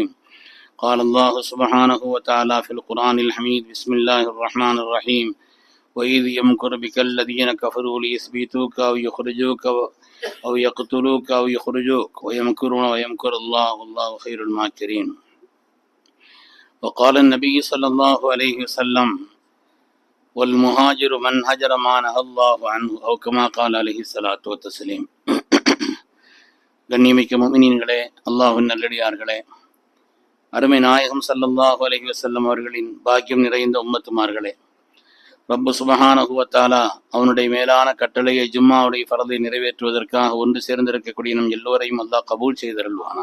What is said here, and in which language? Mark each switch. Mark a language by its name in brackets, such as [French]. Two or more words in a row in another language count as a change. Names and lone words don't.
[Arabic] قال الله سبحانه وتعالى في القرآن الحميد بسم الله الرحمن الرحيم وإذ يمكر بك الذين كفروا ليثبتوك أو يخرجوك أو يقتلوك أو يخرجوك ويمكرون ويمكر الله والله خير الماكرين. وقال النبي صلى الله عليه وسلم والمهاجر من هجر ما نهى الله عنه أو كما قال عليه الصلاة والتسليم. [Tamil] கண்ணியமிக்க முஃமினீன்களே, அல்லாஹ்வின் நல்லடியார்களே, அருமை நாயகம் [Arabic] صلى الله عليه وسلم [Tamil] அவர்களின் பாக்கியம் நிறைந்த உம்மத்துமார்களே, [Arabic] رب سبحانه وتعالى [Tamil] அவனுடைய மேலான கட்டளையை ஜும்மாவுடைய ஃபரதை நிறைவேற்றுவதற்காக ஒன்று சேர்ந்திருக்கக்கூடிய நம் எல்லோரையும் அல்லாஹ் கபூல் செய்தருள்வானா.